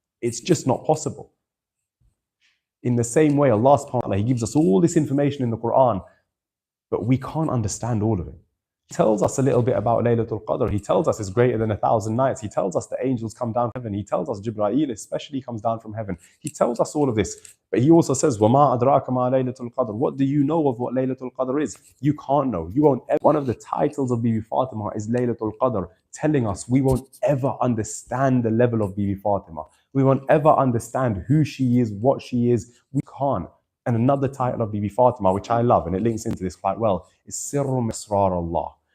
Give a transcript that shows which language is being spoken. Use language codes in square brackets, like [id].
[en] It's just not possible. In the same way, Allah subhanahu wa ta'ala, He gives us all this information in the Quran, but we can't understand all of it. He tells us a little bit about Laylatul Qadr. He tells us it's greater than 1,000 nights. He tells us the angels come down from heaven. He tells us Jibreel especially comes down from heaven. He tells us all of this. But He also says, [ar] وَمَا أَدْرَاكَ مَا لَيْلَةُ الْقَدْرِ. [en] What do you know of what Laylatul Qadr is? You can't know. You won't ever. One of the titles of Bibi Fatima is Laylatul Qadr, telling us we won't ever understand the level of Bibi Fatima. We won't ever understand who she is, what she is. We can't. And another title of Bibi Fatima, which I love, and it links into this quite well, is Sirrum Israr Allah.